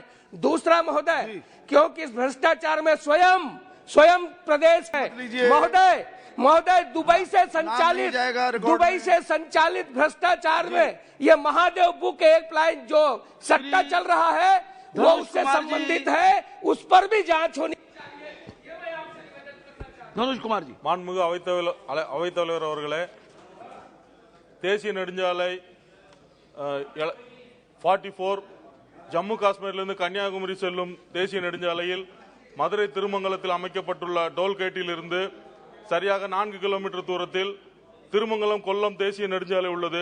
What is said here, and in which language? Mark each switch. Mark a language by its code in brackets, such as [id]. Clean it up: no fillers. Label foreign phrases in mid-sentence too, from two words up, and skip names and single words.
[hi] दूसरा महोदय, क्योंकि इस भ्रष्टाचार में स्वयं प्रदेश है महोदय, दुबई से संचालित भ्रष्टाचार में ये महादेव बुक हेल्पलाइन जो सट्टा चल रहा है वो उससे संबंधित है, उस पर भी जांच होनी चाहिए। मनोज कुमार जी। [ta] மாண்புமிகு அவைத்தலைவர் அவர்களே, தேசிய நெடுஞ்சாலை 44 ஜம்மு காஷ்மீரிலிருந்து கன்னியாகுமரி செல்லும் தேசிய நெடுஞ்சாலையில் மதுரை திருமங்கலத்தில் அமைக்கப்பட்டுள்ள டோல்கேட்டில் இருந்து சரியாக 4 கிலோமீட்டர் தூரத்தில் திருமங்கலம் கொல்லம் தேசிய நெடுஞ்சாலை உள்ளது.